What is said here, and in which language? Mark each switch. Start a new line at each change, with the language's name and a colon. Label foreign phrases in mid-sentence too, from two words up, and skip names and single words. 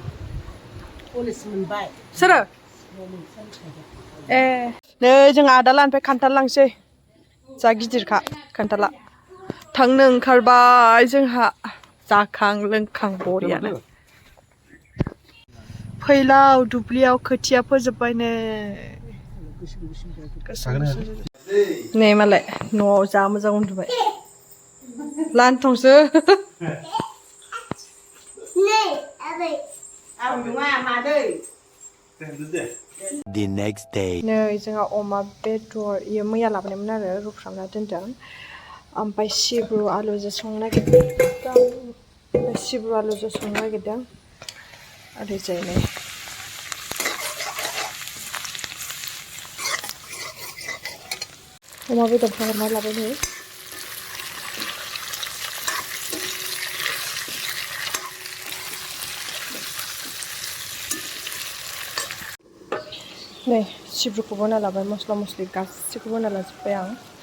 Bodo: सोरो ए नै जोंहा आदा लानिफ्राय खान्थाल लांसै जा गिदिरखा खान्थाला थांनो ओंखारबाय जोंहा जाखां लोंखां बरियानो फैलाव दुब्लियाव खोथिया फोजोब्बाय नै मालाय न'आव जा मोजां उन्दुबाय लानथंसो
English: The next day.
Bodo: नै जोंहा अमा बेदर इयो मैया लाबोनायमोन आरो रुफ्रामना दोनदों ओमफ्राय सिब्रु आलुजों संनो नागिरदों ओरैजाय नै अमा बेदरखौ हरना लाबाय नै नै सिब्रुखौबो होना लाबाय मस्ला मस्लि गासैखौबो होना लाजोब्बाय आं